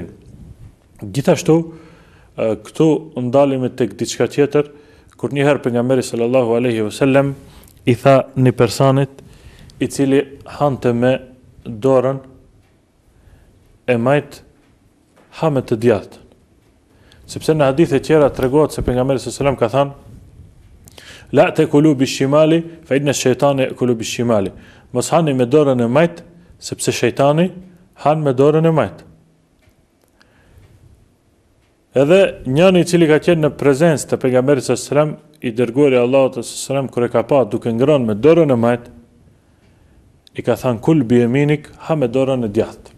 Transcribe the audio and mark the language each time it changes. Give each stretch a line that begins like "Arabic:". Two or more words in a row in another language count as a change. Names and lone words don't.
Albanian: Gjithashtu këtu ndalemi tek diçka tjetër, kur një herë pejgamberi
Arabic: صلى الله عليه وسلم
Albanian: i tha një personit i cili hante me dorën e majt, ha me të djathtën. Sepse në hadithe tjera tregohet se pejgamberi
Arabic: صلى الله عليه وسلم
Albanian: ka thënë,
Arabic: لا تأكلوا بالشمال فإن الشيطان يأكل بالشمال.
Albanian: Mos hani me dorën e majt, sepse shejtani han me dorën e majt. Edhe njëri i cili ka qenë në prezencë të pejgamberit
Arabic: صلى الله عليه وسلم,
Albanian: i dërguari i Allahut
Arabic: صلى الله عليه وسلم,
Albanian: kur e ka pa duke ngrënë me dorën e majt, i ka thënë,
Arabic: كل بيمينك,
Albanian: ha me dorën e djathtë.